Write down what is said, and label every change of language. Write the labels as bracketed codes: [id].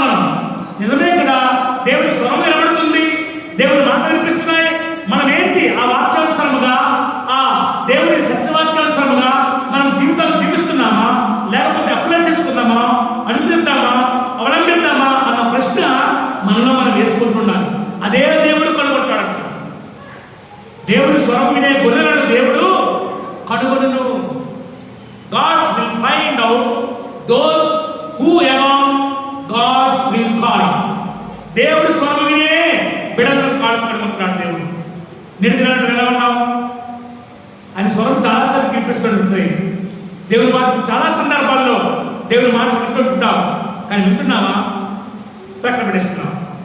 [te] మనం నిజమే కదా, దేవుడి స్వరం వినబడుతుంది, దేవుడి మాట వినిపిస్తున్నాయి, మనం ఏంటి ఆ వాక్యానుసారముగా, ఆ దేవుడి సత్యవాక్యానుసారముగా మనం జీవితాలు జీవిస్తున్నామా, లేకపోతే అప్లై చేసుకుందామా, అనుసరిద్దామా, అవలంబిద్దామా అన్న ప్రశ్న మనలో మనం వేసుకుంటున్నాం. అదే దేవుడు కనుగొంటాడు. దేవుడు స్వరం వినే గొర్రెలను దేవుడు కనుగొనును. [en] God will find out those who among God will call. [te] దేవుడు స్వరం వినే బిడ్డలను కనుగొంటున్నాడు దేవుడు. నిర్దినాలు ఎలా ఉన్నావు? ఆయన స్వరం చాలాసార్లు వినిపిస్తుంటుంది. దేవుడి మాట చాలా సందర్భాల్లో దేవుడి మాట వింటుంటావు, కానీ వింటున్నావా? ప్రక్కన పడేస్తున్నావు.